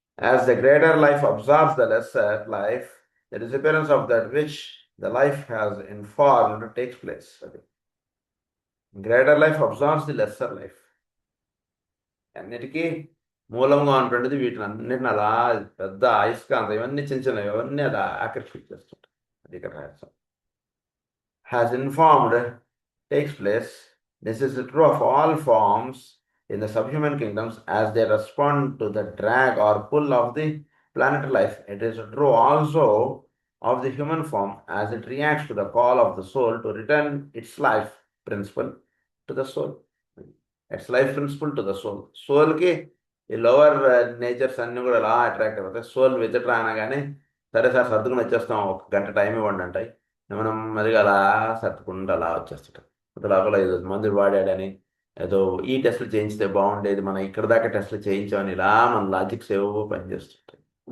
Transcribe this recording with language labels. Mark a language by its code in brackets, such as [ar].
[en] As the greater life absorbs the lesser life, the disappearance of that which the life has informed takes place. Greater life absorbs the lesser life. [te] అన్నిటికీ మూలంగా ఉన్నటువంటిది వీటిని అన్నిటిని అలా పెద్ద అయస్కాంతం ఇవన్నీ చిన్న చిన్నవి ఇవన్నీ అలా ఆకర్షించేస్తుంటాయి. అది ఇక్కడ రహస్యం. [en] Has informed takes place. This is true of all forms in the subhuman kingdoms as they respond to the drag or pull of the planet life. It is true also of the human form as it reacts to the call of the soul to return its life principle to the soul. Its life principle to the soul. [te] సోల్కి ఈ lower nature's అన్నీ కూడా అలా attract అవుతాయి. Soul visitor అనగానే సరే sir సర్దుకుని వచ్చేస్తాం, ఒక గంట టైం ఇవ్వండి అంటాయి. మనం మరి అలా సర్దుకుంటూ అలా వచ్చేస్తుంటాం. లోపల ఏదో మందులు వాడాడని ఏదో ఈ టెస్టులు చేయించితే బాగుండేది, మనం ఇక్కడ దాకా టెస్టులు చేయించామని ఇలా మన లాజిక్స్ ఏవో పనిచేస్తుంటాయి.